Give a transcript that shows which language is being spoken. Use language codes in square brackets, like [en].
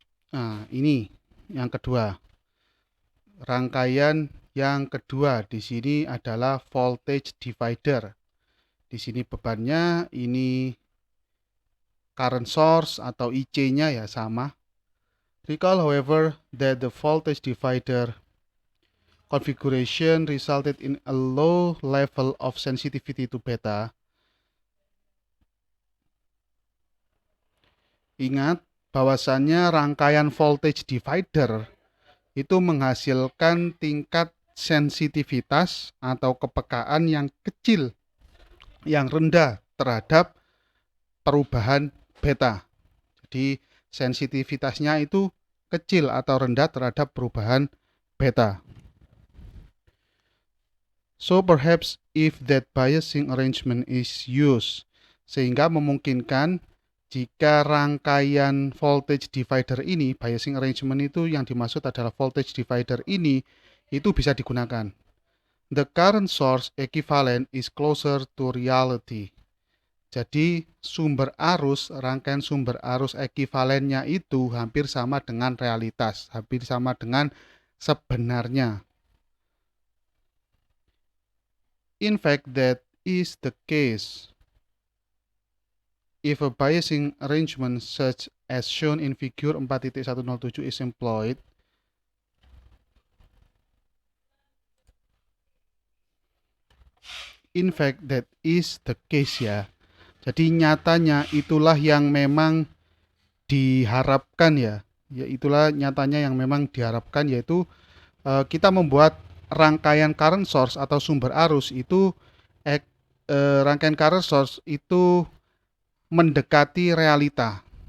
[id] Nah, ini yang kedua. Rangkaian yang kedua di sini adalah voltage divider. Di sini bebannya ini current source atau IC-nya ya sama. [en] Recall however that the voltage divider configuration resulted in a low level of sensitivity to beta. [id] Ingat bahwasannya rangkaian voltage divider itu menghasilkan tingkat sensitivitas atau kepekaan yang kecil, yang rendah terhadap perubahan beta. Jadi sensitivitasnya itu kecil atau rendah terhadap perubahan beta. [en] So perhaps if that biasing arrangement is used, [id] sehingga memungkinkan jika rangkaian voltage divider ini, biasing arrangement itu yang dimaksud adalah voltage divider ini, itu bisa digunakan. [en] The current source equivalent is closer to reality. [id] Jadi sumber arus, rangkaian sumber arus ekivalennya itu hampir sama dengan realitas, hampir sama dengan sebenarnya. [en] In fact, that is the case. If a biasing arrangement such as shown in figure 4.107 is employed, in fact that is the case ya. [id] Jadi nyatanya itulah yang memang diharapkan ya. Ya itulah nyatanya yang memang diharapkan, yaitu kita membuat rangkaian current source atau sumber arus itu rangkaian current source itu mendekati realita.